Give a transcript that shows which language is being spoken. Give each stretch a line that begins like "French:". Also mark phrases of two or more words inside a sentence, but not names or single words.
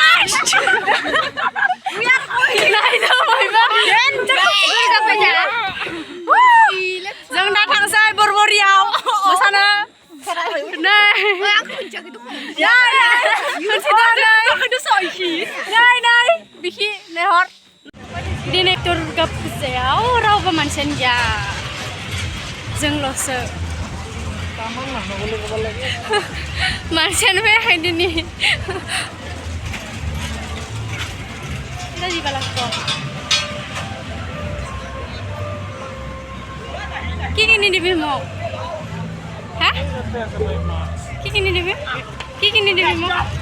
Bodo: जों दा थांसै बरबरियाव मोसानो बिखि लेहर दिनै दुर्गा फुजायाव रावबो मानसियानो गैया जोंल'सो मानसियानो फैयाखै दिनै
Assamese: কি কিনি দিবি মোক হা কি কিনি দিবি মোক